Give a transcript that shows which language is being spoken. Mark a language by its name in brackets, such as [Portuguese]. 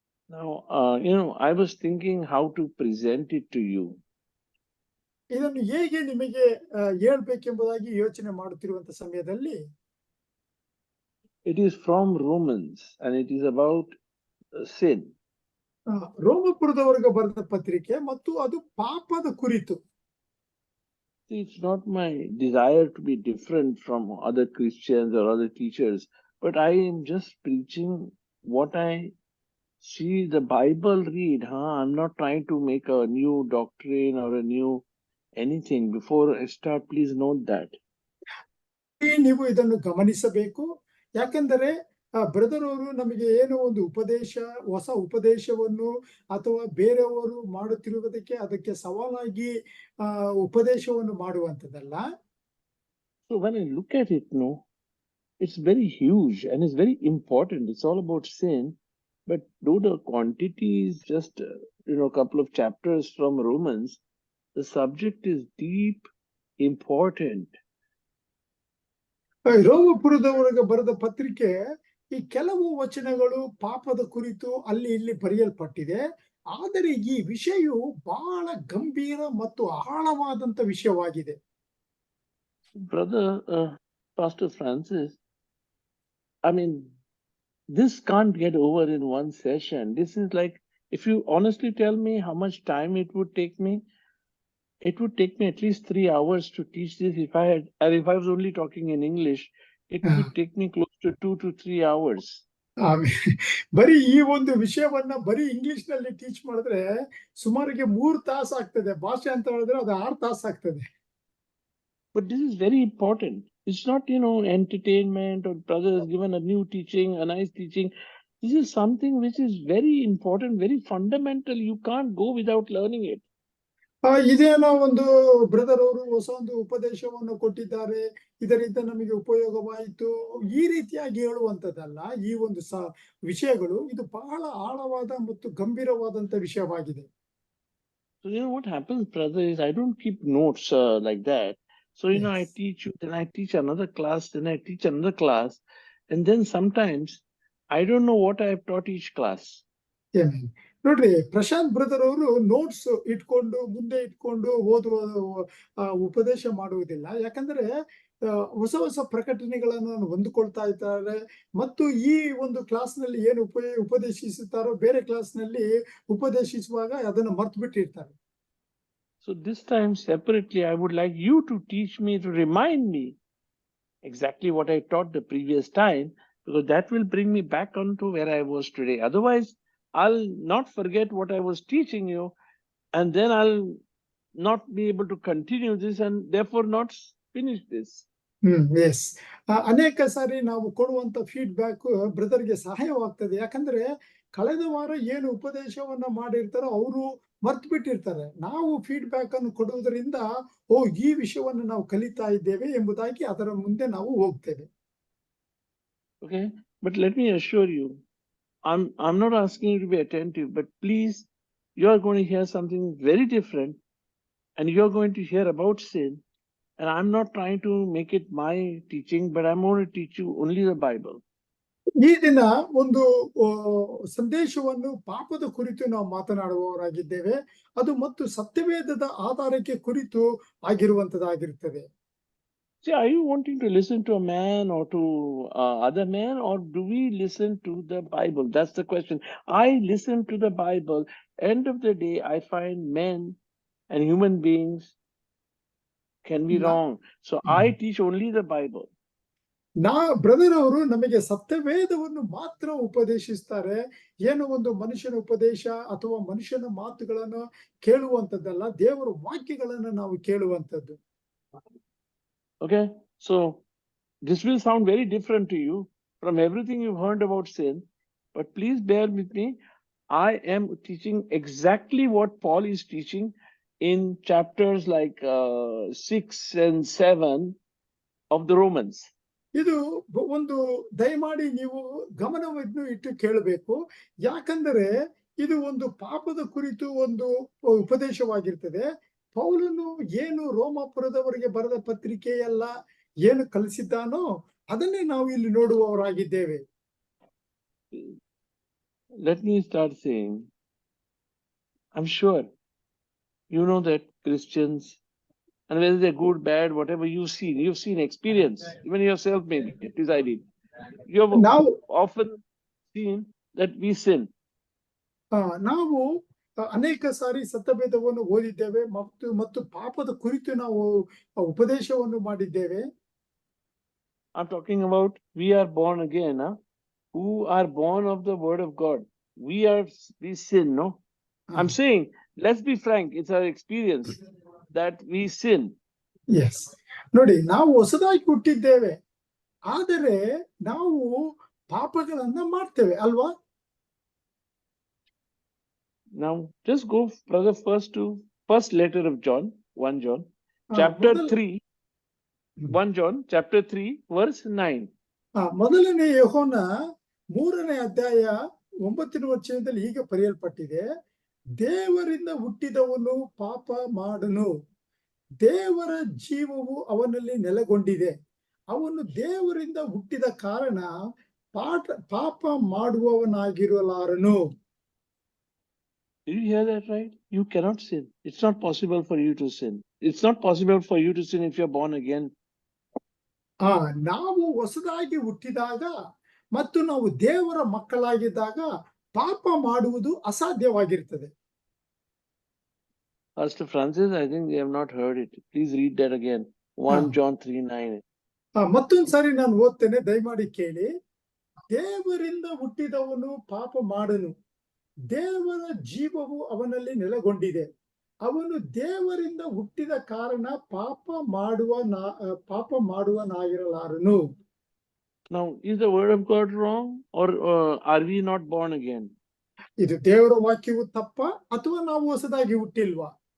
[English] Now, I was thinking how to present it to you. [Kannada] ಇದನ್ನು ಹೇಗೆ ನಿಮಗೆ ಹೇಳ್ಬೇಕೆಂಬುದಾಗಿ ಯೋಚನೆ ಮಾಡುತ್ತಿರುವಂತ ಸಮಯದಲ್ಲಿ [English] It is from Romans and it is about sin. [Kannada] ರೋಮಪುರದವರೆಗೆ ಬರೆದ ಪತ್ರಿಕೆ ಮತ್ತು ಅದು ಪಾಪದ ಕುರಿತು. [English] It's not my desire to be different from other Christians or other teachers, but I am just preaching what I see the Bible read. I'm not trying to make a new doctrine or a new anything. Before I start, please note that. [Kannada] ನೀವು ಇದನ್ನು ಗಮನಿಸಬೇಕು. ಯಾಕೆಂದರೆ brother ಅವರು ನಮಗೆ ಏನೋ ಒಂದು ಹೊಸ ಉಪದೇಶವನ್ನು ಅಥವಾ ಬೇರೆಯವರು ಮಾಡುತ್ತಿರುವುದಕ್ಕೆ ಅದಕ್ಕೆ ಸವಾಲಾಗಿ ಉಪದೇಶವನ್ನು ಮಾಡುವಂತದಲ್ಲ. [English] So when I look at it, it's very huge and it's very important. It's all about sin. But though the quantity is just, a couple of chapters from Romans, the subject is deep, important. [Kannada] ರೋಮಪುರದವರೆಗೆ ಬರೆದ ಪತ್ರಿಕೆ ಈ ಕೆಲವು ವಚನಗಳು ಪಾಪದ ಕುರಿತು ಅಲ್ಲಿ ಇಲ್ಲಿ ಬರೆಯಲ್ಪಟ್ಟಿದೆ. ಆದರೆ ಈ ವಿಷಯವು ಬಹಳ ಗಂಭೀರ ಮತ್ತು ಆಳವಾದಂತ ವಿಷಯವಾಗಿದೆ. [English] Brother Pastor Francis, I mean, this can't get over in one session. This is like, if you honestly tell me how much time it would take me at least 3 hours to teach this. If I was only talking in English, it would take me close to 2 to 3 hours. [Kannada] ಬರೀ ಈ ಒಂದು ವಿಷಯವನ್ನ ಬರೀ English ನಲ್ಲಿ teach ಮಾಡಿದ್ರೆ ಸುಮಾರಿಗೆ 3 ತಾಸು ಆಗ್ತದೆ. ಭಾಷೆ ಅಂತ ಹೇಳಿದ್ರೆ ಅದು 6 ತಾಸು ಆಗ್ತದೆ. [English] But this is very important. It's not, entertainment or brothers given a new teaching, a nice teaching. This is something which is very important, very fundamental. You can't go without learning it. [Kannada] ಇದೇನೋ ಒಂದು brother ಅವರು ಹೊಸ ಒಂದು ಉಪದೇಶವನ್ನು ಕೊಟ್ಟಿದ್ದಾರೆ, ಇದರಿಂದ ನಮಗೆ ಉಪಯೋಗವಾಯಿತು, ಈ ರೀತಿಯಾಗಿ ಹೇಳುವಂತದ್ದಲ್ಲ. ಈ ಒಂದು ವಿಷಯಗಳು ಇದು ಬಹಳ ಆಳವಾದ ಮತ್ತು ಗಂಭೀರವಾದಂತ ವಿಷಯವಾಗಿದೆ. [English] So what happens, brother, is I don't keep notes like that. So Yes. I teach you, then I teach another class, then I teach another class, and then sometimes I don't know what I have taught each class. [Kannada] ನೋಡ್ರಿ, Prashant brother ಅವರು notes ಮುಂದೆ ಇಟ್ಕೊಂಡು ಓದುವ ಉಪದೇಶ ಮಾಡುವುದಿಲ್ಲ. ಯಾಕಂದ್ರೆ ಹೊಸ ಹೊಸ ಪ್ರಕಟಣೆಗಳನ್ನು ಹೊಂದಿಕೊಳ್ತಾ ಇದ್ದಾರೆ ಮತ್ತು ಈ ಒಂದು ಕ್ಲಾಸ್ ನಲ್ಲಿ ಏನು ಉಪದೇಶಿಸುತ್ತಾರೋ ಬೇರೆ ಕ್ಲಾಸ್ ನಲ್ಲಿ ಉಪದೇಶಿಸುವಾಗ ಅದನ್ನು ಮರ್ತು ಬಿಟ್ಟಿರ್ತಾರೆ. [English] So this time separately I would like you to teach me, to remind me exactly what I taught the previous time, because that will bring me back onto where I was today. Otherwise I'll not forget what I was teaching you, and then I'll not be able to continue this and therefore not finish this. [Kannada] S, ಅನೇಕ ಸಾರಿ ನಾವು ಕೊಡುವಂತ feedback ಬ್ರದರ್ಗೆ ಸಹಾಯವಾಗ್ತದೆ. ಯಾಕಂದ್ರೆ ಕಳೆದ ವಾರ ಏನು ಉಪದೇಶವನ್ನ ಮಾಡಿರ್ತಾರೋ ಅವರು ಮರ್ತು ಬಿಟ್ಟಿರ್ತಾರೆ. ನಾವು ಫೀಡ್ಬ್ಯಾಕ್ ಅನ್ನು ಕೊಡುವುದರಿಂದ ಈ ವಿಷಯವನ್ನು ನಾವು ಕಲಿತಾ ಇದ್ದೇವೆ ಎಂಬುದಾಗಿ ಅದರ ಮುಂದೆ ನಾವು ಹೋಗ್ತೇವೆ. [English] Okay, but let me assure you, I'm not asking you to be attentive, but please, you are going to hear something very different, and you are going to hear about sin. And I'm not trying to make it my teaching, but I'm going to teach you only the Bible. [Kannada] ಈ ದಿನ ಒಂದು ಸಂದೇಶವನ್ನು ಪಾಪದ ಕುರಿತು ನಾವು ಮಾತನಾಡುವವರಾಗಿದ್ದೇವೆ. ಅದು ಮತ್ತು ಸತ್ಯವೇದದ ಆಧಾರಕ್ಕೆ ಕುರಿತು ಆಗಿರುವಂತದ್ದಾಗಿರುತ್ತದೆ. [English] See, are you wanting to listen to a man or to other men, or do we listen to the Bible? That's the question. I listen to the Bible. End of the day, I find men and human beings can be wrong. So I teach only the Bible. [Kannada] Brother ಅವರು ನಮಗೆ ಸತ್ಯವೇದವನ್ನು ಮಾತ್ರ ಉಪದೇಶಿಸ್ತಾರೆ. ಏನು ಒಂದು ಮನುಷ್ಯನ ಉಪದೇಶ ಅಥವಾ ಮನುಷ್ಯನ ಮಾತುಗಳನ್ನು ಕೇಳುವಂತದ್ದಲ್ಲ, ದೇವರ ವಾಕ್ಯಗಳನ್ನು ನಾವು ಕೇಳುವಂತದ್ದು. [English] Okay, so this will sound very different to you from everything you've heard about sin, but please bear with me. I am teaching exactly what Paul is teaching in chapters like 6 and 7 of the Romans. [Kannada] ಇದು ಒಂದು ದಯಮಾಡಿ ನೀವು ಗಮನವನ್ನು ಇಟ್ಟು ಕೇಳಬೇಕು. ಯಾಕಂದರೆ ಇದು ಒಂದು ಪಾಪದ ಕುರಿತು ಒಂದು ಉಪದೇಶವಾಗಿರ್ತದೆ. ಪೌಲನು ಏನು ರೋಮಾಪುರದವರಿಗೆ ಬರೆದ ಪತ್ರಿಕೆಯಲ್ಲ ಏನು ಕಲಿಸಿದ್ದಾನೋ ಅದನ್ನೇ ನಾವು ಇಲ್ಲಿ ನೋಡುವವರಾಗಿದ್ದೇವೆ. [English] let me start saying, I'm sure you know that Christians, and whether they're good, bad, whatever you've seen, experience, even yourself maybe, at least I did. You have [Kannada] ನಾವು [English] often seen that we sin. [Kannada] ನಾವು ಅನೇಕ ಸಾರಿ ಸತ್ಯವೇದವನ್ನು ಓದಿದ್ದೇವೆ ಮತ್ತು ಪಾಪದ ಕುರಿತು ನಾವು ಉಪದೇಶವನ್ನು ಮಾಡಿದ್ದೇವೆ. [English] I'm talking about we are born again, who are born of the word of God. We sin, no? I'm saying, let's be frank, it's our experience that we sin. [Kannada] S, ನೋಡಿ, ನಾವು ಹೊಸದಾಗಿ ಹುಟ್ಟಿದ್ದೇವೆ, ಆದರೆ ನಾವು ಪಾಪಗಳನ್ನ ಮಾಡ್ತೇವೆ ಅಲ್ವಾ? [English] Now, just go, brother, first letter of John, 1 John, chapter 3, 1 John, chapter 3, verse 9. [Kannada] ಮೊದಲನೇ ಯೋಹನ 3ನೇ ಅಧ್ಯಾಯ 9ನೇ ವಚನದಲ್ಲಿ ಹೀಗೆ ಬರೆಯಲ್ಪಟ್ಟಿದೆ, ದೇವರಿಂದ ಹುಟ್ಟಿದವನು ಪಾಪ ಮಾಡನು, ದೇವರ ಜೀವವು ಅವನಲ್ಲಿ ನೆಲೆಗೊಂಡಿದೆ, ಅವನು ದೇವರಿಂದ ಹುಟ್ಟಿದ ಕಾರಣ ಪಾಪ ಮಾಡುವವನಾಗಿರಲಾರನು. [English] Did you hear that right? You cannot sin. It's not possible for you to sin. It's not possible for you to sin if you're born again. [Kannada] ನಾವು ಹೊಸದಾಗಿ ಹುಟ್ಟಿದಾಗ ಮತ್ತು ನಾವು ದೇವರ ಮಕ್ಕಳಾಗಿದ್ದಾಗ ಪಾಪ ಮಾಡುವುದು ಅಸಾಧ್ಯವಾಗಿರ್ತದೆ. [English] Pastor Francis, I think they have not heard it. Please read that again. 1 John 3:9. [Kannada] ಮತ್ತೊಂದು ಸಾರಿ ನಾನು ಓದ್ತೇನೆ, ದಯಮಾಡಿ ಕೇಳಿ. ದೇವರಿಂದ ಹುಟ್ಟಿದವನು ಪಾಪ ಮಾಡನು, ದೇವರ ಜೀವವು ಅವನಲ್ಲಿ ನೆಲೆಗೊಂಡಿದೆ, ಅವನು ದೇವರಿಂದ ಹುಟ್ಟಿದ ಕಾರಣ ಪಾಪ ಮಾಡುವನಾಗಿರಲಾರನು. [English] Now, is the word of God wrong, or are we not born again? [Kannada] ಇದು ದೇವರ ವಾಕ್ಯವು ತಪ್ಪ ಅಥವಾ ನಾವು ಹೊಸದಾಗಿ ಹುಟ್ಟಿಲ್ವಾ?